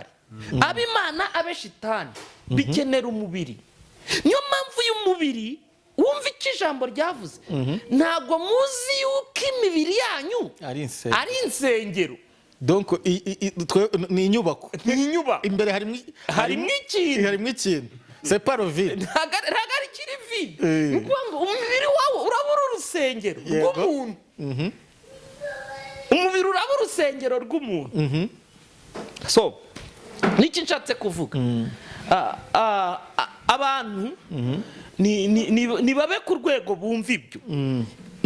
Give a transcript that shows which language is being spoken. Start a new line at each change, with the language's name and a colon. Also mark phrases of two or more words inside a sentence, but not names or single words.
Kinyarwanda: Ab'Imana abe shitani bikenera umubiri. Niyo mpamvu uyu mubiri, wumva icyo ijambo ryavuze, ntago muzi yuko imibiri yanyu ari insengero. Donc ni inyubako. Imbere harimo ikintu.
French: C'est pas le vide.
Kinyarwanda: Ntagari kiri vide. Nuko ngo umubiri wawe urabura urusengero rw'umuntu. Umubiri urabura urusengero rw'umuntu. So niki nshatse kuvuga, abantu ni babe ku rwego bumva ibyo.